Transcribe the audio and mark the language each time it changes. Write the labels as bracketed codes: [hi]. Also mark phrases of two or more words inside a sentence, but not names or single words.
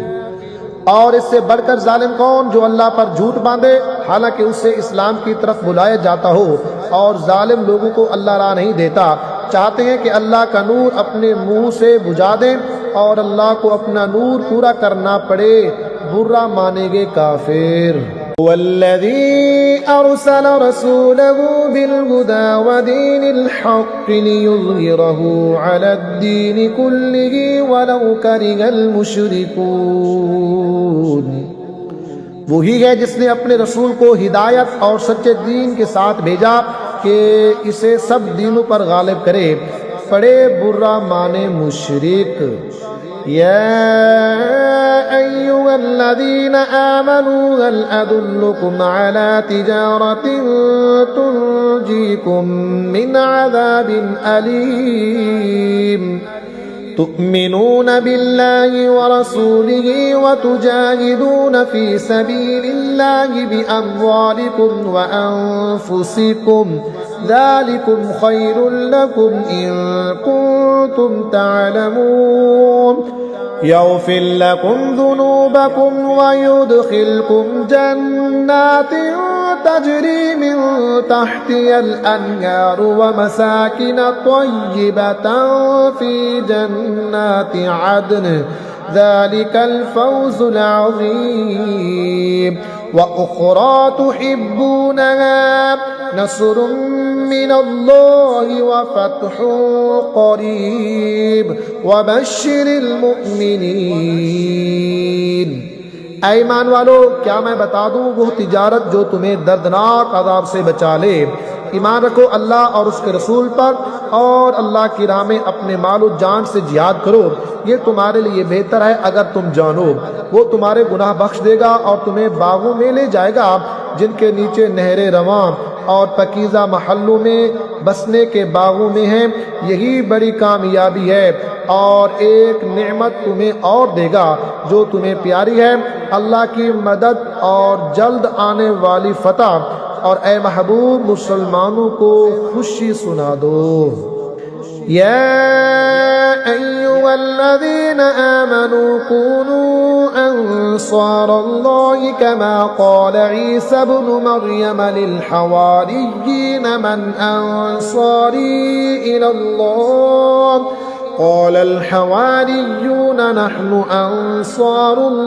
[ur] اور اس سے بڑھ کر ظالم کون جو اللہ پر جھوٹ باندھے حالانکہ اس سے اسلام کی طرف بلایا جاتا ہو، اور ظالم لوگوں کو اللہ راہ نہیں دیتا. چاہتے ہیں کہ اللہ کا نور اپنے منہ سے بجھا دیں اور اللہ کو اپنا نور پورا کرنا پڑے، برا مانیں گے کافر. [ar] والذي أرسل رسوله بالهدى ودين الحق ليظهره على الدين كله ولو كره المشركون. [ur] وہی ہے جس نے اپنے رسول کو ہدایت اور سچے دین کے ساتھ بھیجا کہ اسے سب دینوں پر غالب کرے، پڑے برا مانے مشرک. [ar] يا أيها الذين آمنوا هل أدلكم على تجارة تنجيكم من عذاب أليم تؤمنون بالله ورسوله وتجاهدون في سبيل الله بأموالكم وأنفسكم ذلكم خير لكم إن كنتم تعلمون. يغفر لكم ذنوبكم ويدخلكم جنات تجري من تحتها الأنهار ومساكن طيبة في جنات عدن ذلك الفوز العظيم. وأخرى تحبونها نصر من الله وفتح قريب وبشر المؤمنين. [ur] اے ایمان والو، کیا میں بتا دوں وہ تجارت جو تمہیں دردناک عذاب سے بچا لے. ایمان رکھو اللہ اور اس کے رسول پر، اور اللہ کی راہ میں اپنے مال و جان سے جہاد کرو، یہ تمہارے لیے بہتر ہے اگر تم جانو. وہ تمہارے گناہ بخش دے گا اور تمہیں باغوں میں لے جائے گا جن کے نیچے نہریں رواں، اور پاکیزہ محلوں میں بسنے کے باغوں میں ہیں. یہی بڑی کامیابی ہے. اور ایک نعمت تمہیں اور دے گا جو تمہیں پیاری ہے، اللہ کی مدد اور جلد آنے والی فتح. اور اے محبوب، مسلمانوں کو خوشی سنا دو. [ar] يا أيها الذين آمنوا كونوا أنصار الله كما قال عيسى ابن مريم للحواريين من أنصاري إلى الله قال الحواريون نحن أنصار